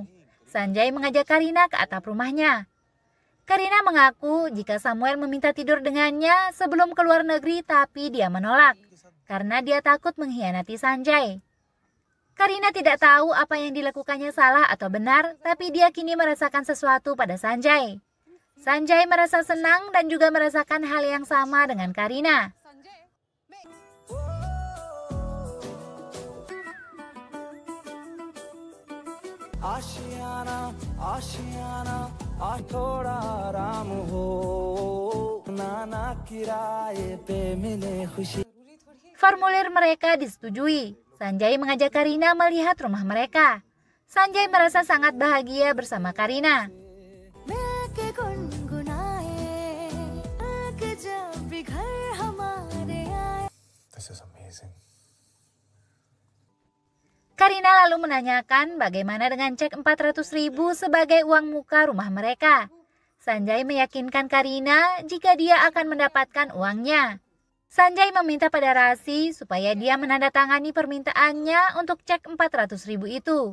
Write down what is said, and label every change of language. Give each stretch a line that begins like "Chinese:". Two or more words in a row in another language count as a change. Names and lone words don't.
Indonesian: Sanjay mengajak Karina ke atap rumahnya. Karina mengaku jika Samuel meminta tidur dengannya sebelum keluar negeri tapi dia menolak karena dia takut mengkhianati Sanjay. Karina tidak tahu apa yang dilakukannya salah atau benar, tapi dia kini merasakan sesuatu pada Sanjay. Sanjay merasa senang dan juga merasakan hal yang sama dengan Karina.
Hindi: आशियाना आशियाना आज थोड़ा आराम हो नाना किराए पे मिले खुशी.
Indonesian: Formulir mereka disetujui. Sanjay mengajak Karina melihat rumah mereka. Sanjay merasa sangat bahagia bersama Karina.
English: This is amazing.
Indonesian: Karina lalu menanyakan bagaimana dengan cek 400.000 sebagai uang muka rumah mereka. Sanjay meyakinkan Karina jika dia akan mendapatkan uangnya. Sanjay meminta pada Rasi supaya dia menandatangani permintaannya untuk cek 400.000 itu.